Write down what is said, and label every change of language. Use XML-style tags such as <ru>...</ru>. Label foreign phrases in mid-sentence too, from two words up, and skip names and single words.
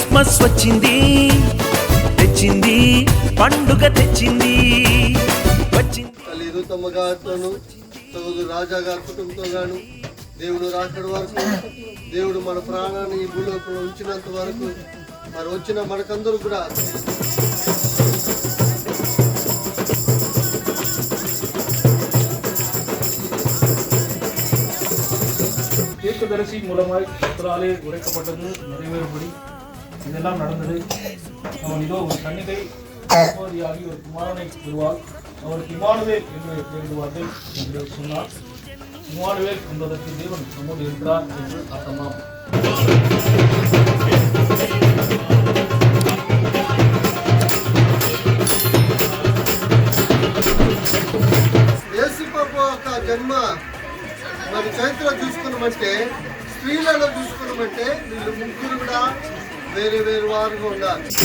<te>క్రిస్మస్ వచ్చింది, తెచ్చింది పండుగ తెచ్చింది. తల్లి గారితోను సోదరు రాజా గారి కుటుంబంతో గాను దేవుడు రాకడి వరకు, దేవుడు మన ప్రాణాన్ని ఈ భూలోకంలో ఉంచినంత వరకు మరి వచ్చిన మనకందరూ కూడా</te> <ta>தீர்க்கதரிசி மூலமாய் கர்த்தராலே உரைக்கப்பட்டது நிறைவேறும்படி இதெல்லாம் நடந்தது. அவன் இதோ ஒரு கன்னிகை கர்ப்பவதியாகி ஒரு குமாரனை பெறுவாள், அவருக்கு இம்மானுவேல் என்று பெயரிடுவார்கள் என்று சொன்னார். இம்மானுவேல் என்பதற்கு தேவன் நம்மோடு இருக்கிறார் என்று அர்த்தமாம்.</ta> <te>జన్మ మరి చరిత్రలో చూసుకున్నామంటే, స్త్రీలలో చూసుకున్నామంటే వీళ్ళు ముగ్గురు కూడా వేరే వేరే వారుగా ఉన్నారు.</te>